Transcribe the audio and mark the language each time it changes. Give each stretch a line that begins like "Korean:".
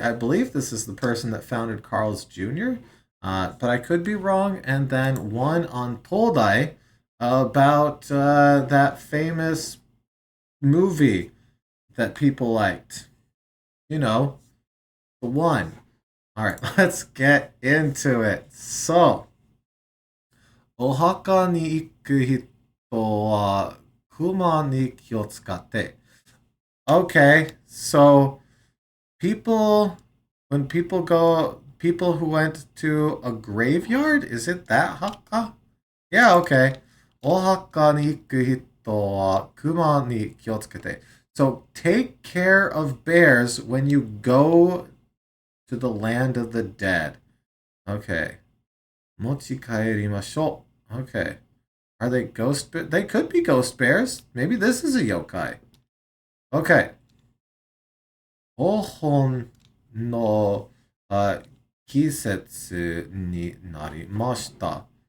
English: I believe this is the person that founded Carl's Jr., but I could be wrong. And then one on Todai about that famous movie that people liked. You know, the one. All right, let's get into it.
Japanese: So, お墓に行く人は熊に気をつかって。
English: Okay, so people when people who went to a graveyard, is it that haka? Yeah, okay.
Japanese: O haka ni iku hito wa kuma ni kiotsukete.
English: So take care of bears when you go to the land of the dead. Okay.
Japanese: Mochi kaerimashou.
English: Okay. Are they ghost bears? They could be ghost bears. Maybe this is a yokai. Okay.
Japanese: お盆の季節になりました。